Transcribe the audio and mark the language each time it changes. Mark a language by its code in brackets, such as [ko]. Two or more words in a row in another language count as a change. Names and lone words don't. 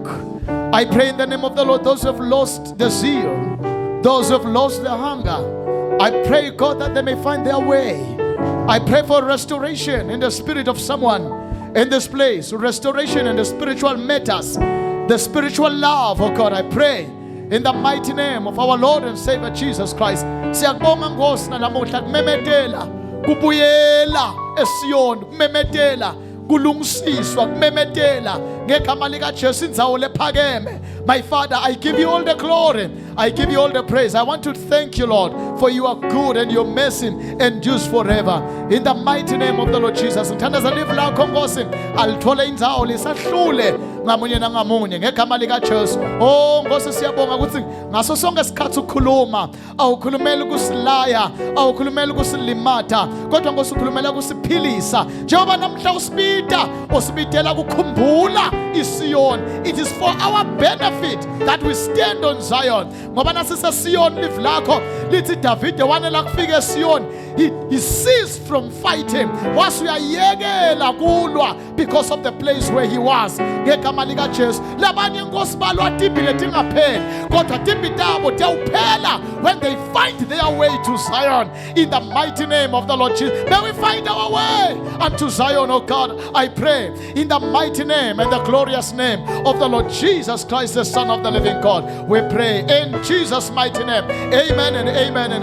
[en] I pray in the name of the Lord, those who have lost the zeal, those who have lost the hunger, I pray, God, that they may find their way. I pray for restoration in the spirit of someone in this place, restoration in the spiritual matters, the spiritual love, oh God. I pray in the mighty name of our Lord and Savior Jesus Christ. [ss] Siyakubonga Nkosi nalamuhla kumemetela kubuyela eSiyon, kumemetela kulungisiswa, kumemetela ngegama lika Jesu indzawo lephakeme. [en] My Father, I give you all the glory, I give you all the praise. I want to thank you, Lord, for you are good and your mercy endures forever. In the mighty name of the Lord Jesus, [ss] ngithandaza live lakho Nkosi alithole indzawo lisahlule ngamunye nangamunye ngegama lika Jesu. [zu] Oh Nkosi, siyabonga ukuthi ngaso sonke isikhathi ukhuluma, awukhulumeli ukusilaya, awukhulumeli ukusilimata, kodwa Nkosi ukhulumela ukusiphilisa. Njengoba namhla usibitela kukhumbula iSiyon. [en] It is for our benefit that we stand on Zion. [ss] Ngoba nasisa Siyon live lakho lithi David wanela kufika eSiyon, [en] he ceased from fighting. [zu] Wasuyayekela kulwa [en] because of the place where he was. [zu] Ngegama ngegama likaJesu. [ss] Labanye inkosi balwa tipi letingapheli, kodwa tipi tabo tiyawuphela [en] when they find their way to Zion. In the mighty name of the Lord Jesus, may we find our way unto Zion, oh God. I pray in the mighty name and the glorious name of the Lord Jesus Christ, the Son of the living God. We pray in Jesus' mighty name. Amen and amen and amen.